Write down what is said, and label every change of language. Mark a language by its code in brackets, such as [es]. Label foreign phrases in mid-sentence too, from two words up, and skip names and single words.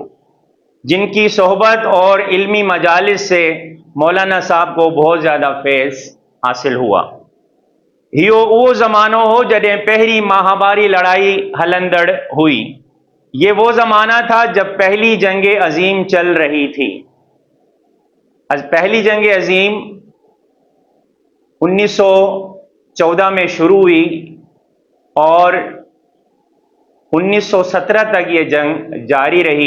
[ur] جن کی صحبت اور علمی مجالس سے مولانا صاحب کو بہت زیادہ فیض حاصل ہوا. [sd] यो वो ज़मानो हो जॾहिं पहली महाबारी लड़ाई हलंदड़ हुई। [ur] یہ وہ زمانہ تھا جب پہلی جنگ عظیم چل رہی تھی. پہلی جنگ عظیم 1914 میں شروع ہوئی اور 1917 تک یہ جنگ جاری رہی.